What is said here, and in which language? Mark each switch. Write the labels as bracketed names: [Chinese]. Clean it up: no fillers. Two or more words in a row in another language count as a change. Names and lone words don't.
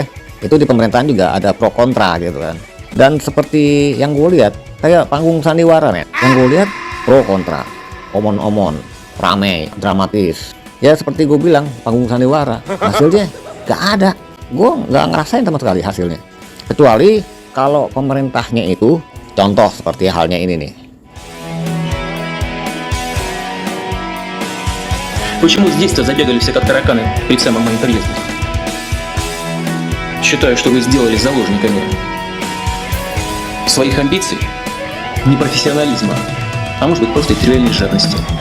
[Indonesian] Itu di pemerintahan juga ada pro kontra gitu kan. Dan seperti yang gue lihat kayak panggung sandiwara nih, yang gue lihat pro kontra, omon-omon, rame, dramatis. Ya seperti gue bilang, panggung sandiwara, hasilnya gak ada. Gue nggak ngerasain sama sekali hasilnya. Kecuali kalau pemerintahnya itu, contoh seperti halnya ini nih. [Russian] Почему здесь-то забегали все как тараканы перед самым моим приездом? Считаю, что вы сделали заложниками своих амбиций, непрофессионализма, а может быть просто тривиальной жадности.